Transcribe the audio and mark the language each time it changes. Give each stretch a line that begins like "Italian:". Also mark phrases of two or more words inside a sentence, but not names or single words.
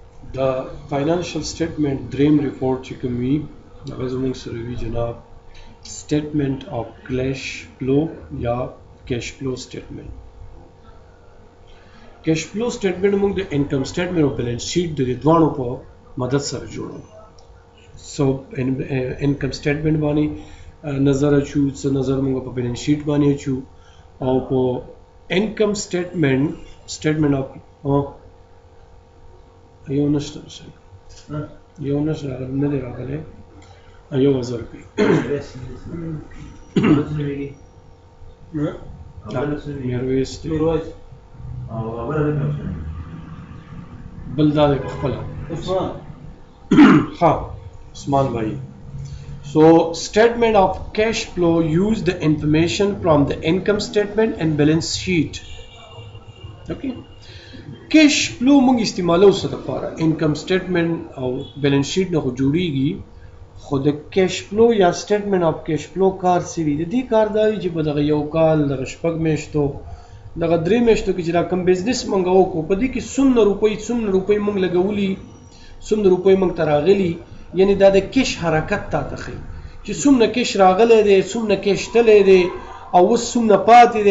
Pashto: دا
English: financial statement
Pashto: دریم ریپورټ چې کوم وي هغه زموږ سره وي جناب
English: statement of cash flow
Pashto: یا
English: cash flow statement. cash flow statement
Pashto: موږ د
English: income statement
Pashto: او
English: balance sheet
Pashto: د دوانو په مدد سره جوړو. سو
English: income statement
Pashto: باندې نظر اچو، څه نظر موږ په
English: balance sheet
Pashto: باندې اچو، او په
English: income statement of
Pashto: یو نشته یو نشته نه دی راغلی یو وزر کوي میرویس دی بل دا دی خپله ها عثمان بھائی.
English: So statement of cash flow use the information from the income statement and balance sheet. Okay. Cash flow
Pashto: موږ استعمالو څه لپاره؟
English: income statement
Pashto: او
English: balance sheet
Pashto: نه جوړیږي، خو د
English: cash flow
Pashto: یا
English: statement of cash flow
Pashto: کار څه وي؟ د دې کار دا وي چې په دغه یو کال دغه شپږ میاشتو دغه درې میاشتو کې چې دا کوم بزنس موږ وکړو په دې کې څومره روپۍ موږ لګولي، څومره روپۍ موږ ته راغلي، یعنی دا د کیش حرکت تا ته ښیي چې څومره کیش راغلی دی، څومره کیش تللی دی، او اوس څومره پاتې دی.